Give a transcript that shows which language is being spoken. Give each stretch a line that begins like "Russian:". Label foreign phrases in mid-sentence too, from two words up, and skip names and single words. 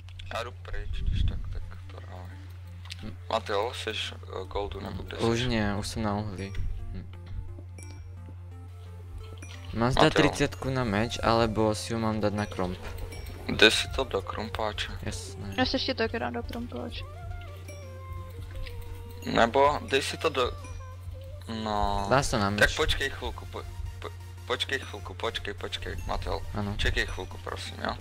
Czech: Já jdu pryč, když tak to dávaj. Mateo, jsi goldu nebo kde Už jsi?
Slovak: nie, už som na uhlí. Mám zdať 30 na meč, alebo si ju mám dať na kromp.
Czech: Jde si to do krumpáče. Jasné. Já se ještě taky dám do krumpáče. Nebo dej si to do... No...
Slovak: Dá sa na meč.
Czech: Tak počkej chvilku, počkej chvilku, počkej, Mateo.
Slovak: Áno.
Czech: Čekej chvilku, prosím, jo?